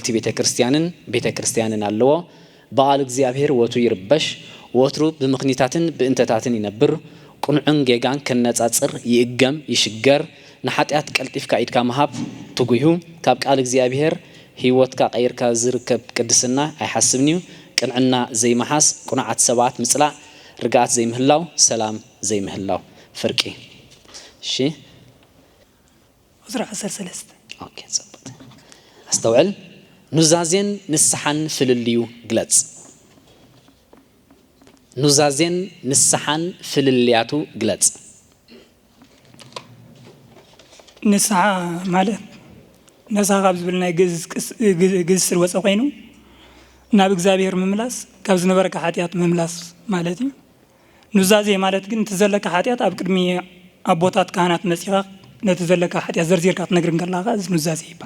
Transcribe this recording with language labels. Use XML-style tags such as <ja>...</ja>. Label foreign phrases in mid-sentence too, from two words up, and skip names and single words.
<ti>ቤተ ክርስቲያንን ኣለዎ። በዓል እግዚአብሔር ወቱ ይርበሽ ወትሩ ብምኽኒታትን ብእንተታትን ይነብር ቁንዑን ጌጋን ከነጻጽር ይእገም ይሽገር ንኃጢአት ቀልጢፍካ ኢድካ መሃብ ትጉዩ ካብ ቃል እግዚአብሔር ህይወትካ ቀይርካ ዝርከብ ቅድስና ኣይሓስብኒ ቅንዕና ዘይመሓስ ቁንዓት ሰባት ምጽላእ ርጋት ዘይምህላው ሰላም ዘይምህላው ፍርቂ። እሺ ቁጥር 13 ኦኬ ጽብጥ አስተውዕል ኑዛዜን ንስሓን ፍልልዩ ግለጽ። ኑዛዜን ንስሓን ፍልልያቱ ግለጽ። ንስሓ ማለት ነስሓ ካብ ዝብል ናይ ግዝ ስር ወፀ ኮይኑ ናብ እግዚአብሔር ምምላስ ካብ ዝነበረካ ኃጢአት ምምላስ ማለት እዩ። ኑዛዜ ማለት ግን ትዘለካ ኃጢአት ኣብ ቅድሚ ኣቦታት ካህናት መጺኻ ነቲ ዘለካ ኃጢአት ዘርዚርካ ትነግር ከለኻ እዚ ኑዛዜ ይባል።</ti>